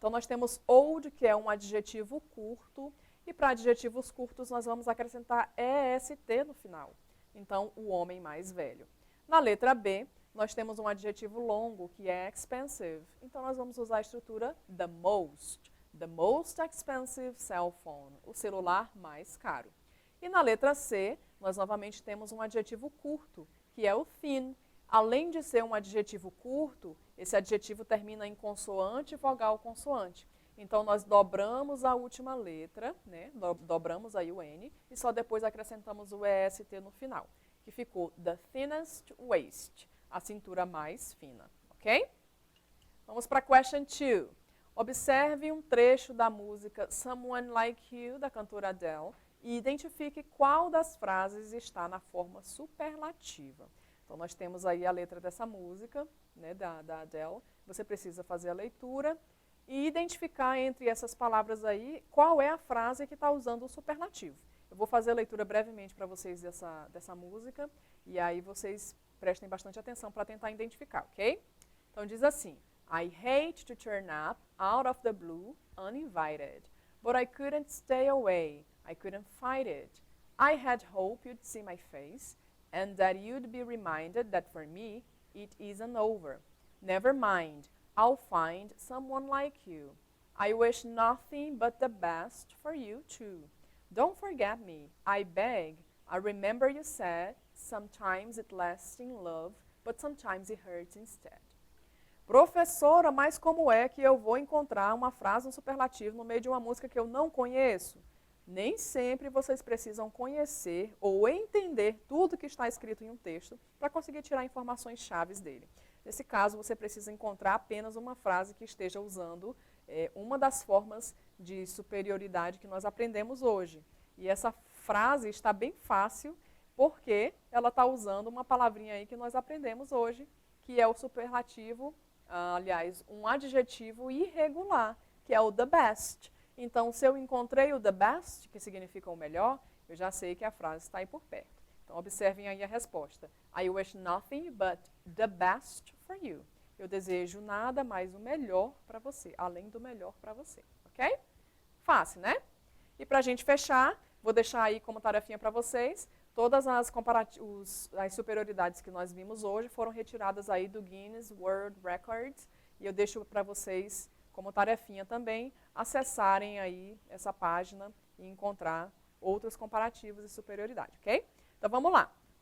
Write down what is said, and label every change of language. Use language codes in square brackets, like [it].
[pt] Então, nós temos old, que é um adjetivo curto, e para adjetivos curtos nós vamos acrescentar EST no final. Então, o homem mais velho. Na letra B, nós temos um adjetivo longo, que é expensive. Então, nós vamos usar a estrutura the most. [en] The most expensive cell phone. [pt] O celular mais caro. E na letra C, nós novamente temos um adjetivo curto, que é o thin. Além de ser um adjetivo curto, esse adjetivo termina em consoante, vogal, consoante. Então, nós dobramos a última letra, né? Dobramos aí o N, e só depois acrescentamos o EST no final, que ficou [en] the thinnest waist, [pt] a cintura mais fina, ok? Vamos para a question 2. Observe um trecho da música Someone Like You, da cantora Adele, e identifique qual das frases está na forma superlativa. Então, nós temos aí a letra dessa música, né, da Adele. Você precisa fazer a leitura e identificar entre essas palavras aí qual é a frase que está usando o superlativo. Eu vou fazer a leitura brevemente para vocês dessa música e aí vocês prestem bastante atenção para tentar identificar, ok? Então, diz assim: [en] I hate to turn up out of the blue uninvited, but I couldn't stay away, I couldn't fight it. I had hoped you'd see my face and that you'd be reminded that for me, it isn't over. Never mind, I'll find someone like you. I wish nothing but the best for you too. Don't forget me, I beg. I remember you said, sometimes it lasts in love, but sometimes it hurts instead. [pt] Professora, mas como é que eu vou encontrar uma frase, um superlativo no meio de uma música que eu não conheço? Nem sempre vocês precisam conhecer ou entender tudo que está escrito em um texto para conseguir tirar informações chaves dele. Nesse caso, você precisa encontrar apenas uma frase que esteja usando uma das formas de superioridade que nós aprendemos hoje. E essa frase está bem fácil porque ela está usando uma palavrinha aí que nós aprendemos hoje, que é o superlativo, aliás, um adjetivo irregular, que é o the best. Então, se eu encontrei o the best, que significa o melhor, eu já sei que a frase está aí por perto. Então, observem aí a resposta. [en] I wish nothing but the best for you. [pt] Eu desejo nada mais o melhor para você, além do melhor para você, ok? Fácil, né? E para a gente fechar, vou deixar aí como tarefinha para vocês, todas as superioridades que nós vimos hoje foram retiradas aí do Guinness World Records, e eu deixo para vocês como tarefinha também, acessarem aí essa página e encontrar outros comparativos de superioridade, ok? Então, vamos lá.